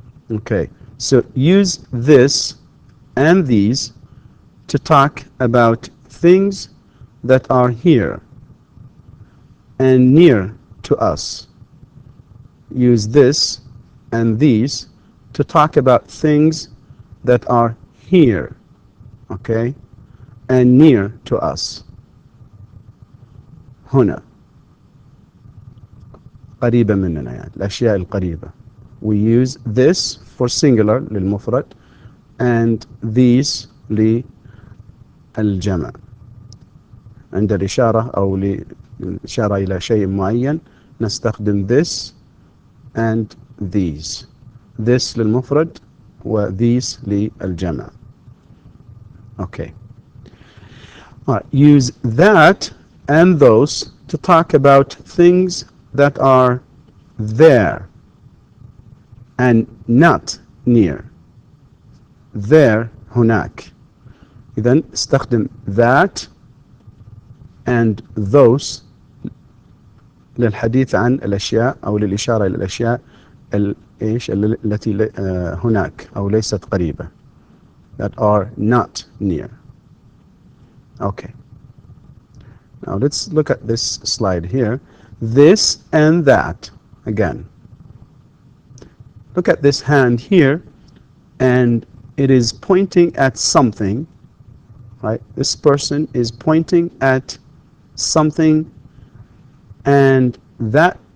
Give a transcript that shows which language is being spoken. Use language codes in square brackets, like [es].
[en] Okay, so use this and these to talk about things that are here and near to us. Use this and these to talk about things that are here, okay, and near to us. [ar] هنا قريبة مننا يعني الأشياء القريبة. [en] We use this for singular [ar] للمفرد [en] and these [ar] للجمع. عند الإشارة أو للإشارة إلى شيء معين نستخدم [en] this and these. [ar] This للمفرد و these للجمع. [en] Okay. All right. Use that and those to talk about things that are there and not near. There [ar] هناك. إذن استخدم [en] that and those [ar] للحديث عن الأشياء أو للإشارة إلى الأشياء التي هناك أو ليست قريبة, [en] that are not near. Okay. Now let's look at this slide here. This and that again. Look at this hand here, and it is pointing at something, right? This person is pointing at something, and that